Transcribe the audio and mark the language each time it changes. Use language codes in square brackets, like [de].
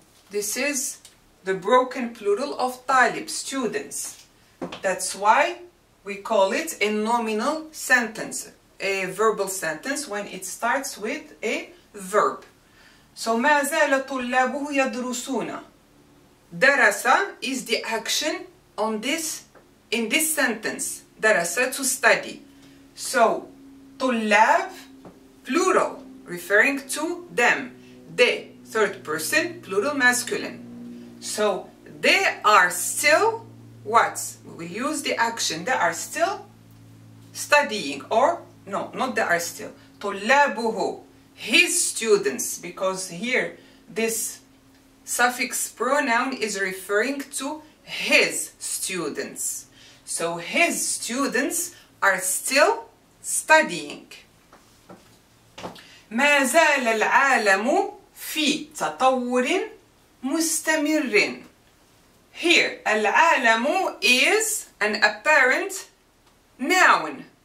[en] This is the broken plural of طالب, students. That's why we call it a nominal sentence, a verbal sentence, when it starts with a verb. [ar] So ما زال طلابه يدرسون. [en] درس is the action in this sentence. درس, to study. So طلاب, plural, referring to them. They, third person, plural masculine. So they are still what? We will use the action. They are still studying, or no, not they are still. طلابه, his students, because here this suffix pronoun is referring to his students. So his students are still studying. [ar] ما زال العالم في تطور مستمر. [en] Here, العالم is an apparent noun.